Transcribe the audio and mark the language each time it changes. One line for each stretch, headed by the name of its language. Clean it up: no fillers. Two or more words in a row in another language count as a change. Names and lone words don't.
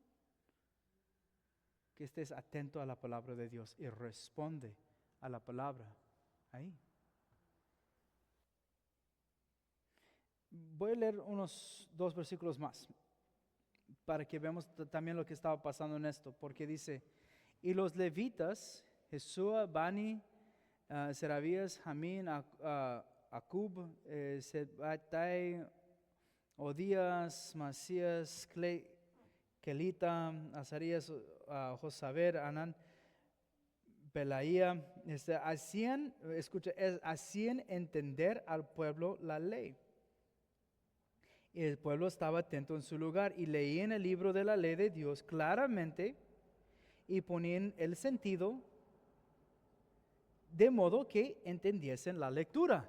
Spanish: Que estés atento a la palabra de Dios y responde a la palabra ahí. Voy a leer unos 2 versículos más para que veamos también lo que estaba pasando en esto, porque dice, y los levitas, Jesúa, Bani, Serabías, Jamín, Acub, Sebatai, Odías, Masías, Kelita, Azarías, Josaber, Anán, Pelaía, hacían entender al pueblo la ley. Y el pueblo estaba atento en su lugar y leían el libro de la ley de Dios claramente y ponían el sentido de modo que entendiesen la lectura.